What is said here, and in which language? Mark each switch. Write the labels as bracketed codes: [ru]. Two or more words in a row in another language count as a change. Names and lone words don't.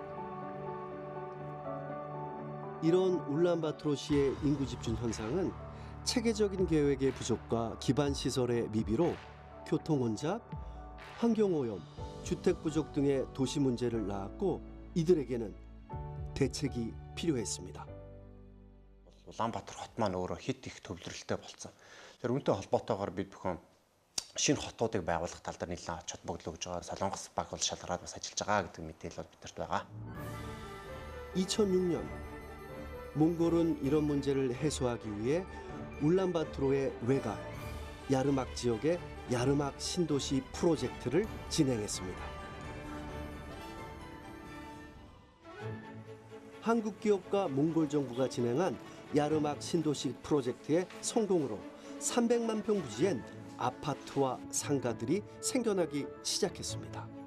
[ko] 이런 울란바토르시의 인구 집중 현상은 체계적인 계획의 부족과 기반 시설의 미비로 교통 혼잡, 환경 오염, 주택 부족 등의 도시 문제를 낳았고 이들에게는 대책이 필요했습니다. [mn] Улаанбаатар хот маань өөрөө хэд их төвлөрөлтэй болсон. Тэр үүнтэй холбоотойгоор бид бүхэн шинэ хотуудыг байгуулах тал дээр нэлээд ач холбогдол өгж байгаа. Солонгос баг бол шалгараад бас ажиллаж байгаа гэдэг мэдээлэл бидэрт байгаа. [ko] 2006년 몽골은 이런 문제를 해소하기 위해 울란바토르의 외곽, 야르막 지역의 야르막 신도시 프로젝트를 진행했습니다. 한국 기업과 몽골 정부가 진행한 야르막 신도시 프로젝트의 성공으로 300만 평 부지엔 아파트와 상가들이 생겨나기 시작했습니다.